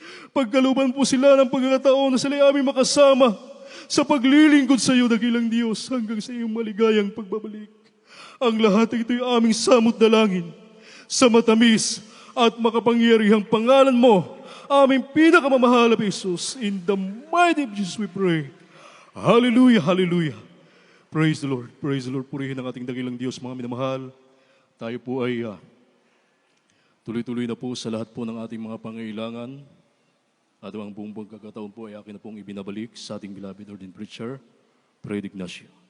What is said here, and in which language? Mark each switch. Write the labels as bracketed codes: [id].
[tl] Pagkaluban po sila ng pagkakataon na sila aming makasama sa paglilingkod sa iyo, dakilang Diyos, hanggang sa iyong maligayang pagbabalik. Ang lahat ng ito'y aming samot dalangin sa matamis at makapangyarihang pangalan mo, aming pinakamamahal na Jesus. [en] In the mighty name of Jesus we pray. Hallelujah, hallelujah. Praise the Lord, praise the Lord. [tl] Purihin ang ating dakilang Diyos, mga minamahal. Tayo po ay tuloy-tuloy na po sa lahat po ng ating mga pangailangan. At ang buong pagkakataon po ay akin na pong ibinabalik sa ating [en] beloved ordained preacher, [tl] Fred Ignacio.